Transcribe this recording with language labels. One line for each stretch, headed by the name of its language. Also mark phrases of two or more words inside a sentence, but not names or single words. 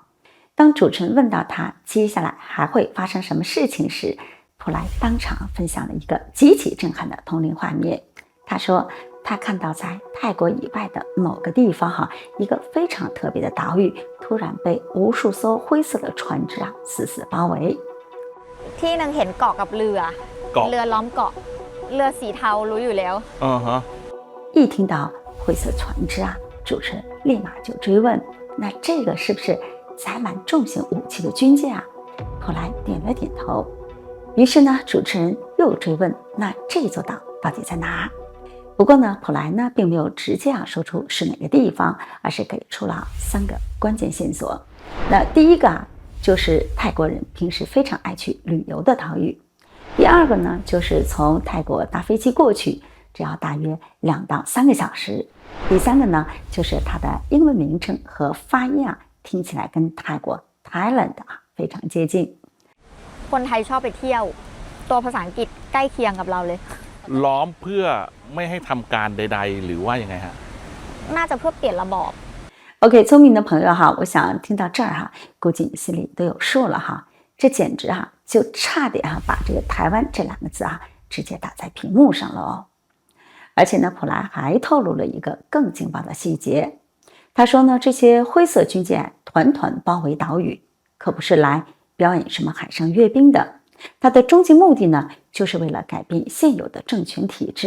Chinese: 当主持人问到他接下来还会发生什么事情时，普莱当场分享了一个极其震撼的通灵画面。他说他看到在泰国以外的某个地方一个非常特别的岛屿突然被无数艘灰色的船只死死包围。
Thai: ที่นึงเห็นเกาะกับเรือล้อมเกาะเรือสีเทารู้อยู่แล้ว
Chinese: 一听到灰色船只主持人立马就追问，那这个是不是载满重型武器的军舰普莱点了点头。于是呢主持人又追问，那这座岛到底在哪？不过呢普莱呢并没有直接说出是哪个地方，而是给出了3个关键线索。那第一个就是泰国人平时非常爱去旅游的岛屿。第二个呢就是从泰国搭飞机过去只要大约2到3个小时。第3个呢就是它的英文名称和发音听起来跟泰国 Thailand 非常接近。
Thai: คนไทยชอบไปเที่ยวตัวภาษาอังกฤษใกล้เคียงกับเราเลย ล้อมเพื่อไม่ให้ทำการใดๆหรือว่ายังไง น่าจะเพื่อเปลี่ยนระบอบ
Chinese: OK， 聪明的朋友我想听到这儿估计你心里都有数了这简直就差点把这个台湾这2个字直接打在屏幕上了哦。而且呢普莱还透露了一个更劲爆的细节，他说呢这些灰色军舰团团包围岛屿，可不是来表演什么海上阅兵的，它的终极目的呢就是为了改变现有的政权体制。